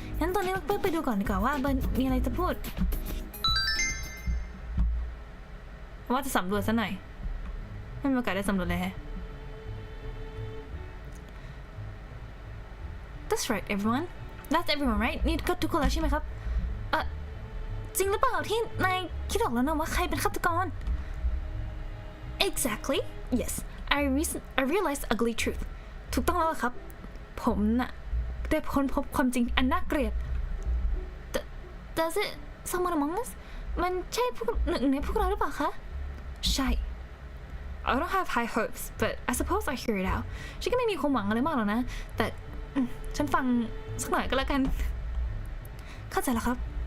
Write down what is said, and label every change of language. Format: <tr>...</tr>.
<th>งั้นตอนนี้เราไปดูก่อนดีกว่าว่าเบิร์นมีอะไรจะพูดว่าจะสำรวจซะหน่อยไม่มีโอกาสได้สำรวจเลยฮะ</th> <en>That's right, everyone. That's everyone, right?</en> <th>นี่ก็ทุกคนแล้วใช่ไหมครับจริงหรือเปล่าที่นายคิดออกแล้วนะว่าใครเป็นฆาตกร</th> <en>Exactly. Yes. I realized the ugly truth.</en> <th>ถูกต้องแล้วครับผมน่ะได้ค้นพบความจริงอันน่าเกลียด</th> <en>Does it someone among us</en> <th>มันใช่หนึ่งในพวกเราหรือเปล่าคะใช่</th> <en>I don't have high hopes but I suppose I hear it out</en> <th>ฉันก็ไม่มีความหวังอะไรมากหรอกนะแต่ฉันฟังสักหน่อยก็แล้วกันเข้าใจแล้วครับ</th>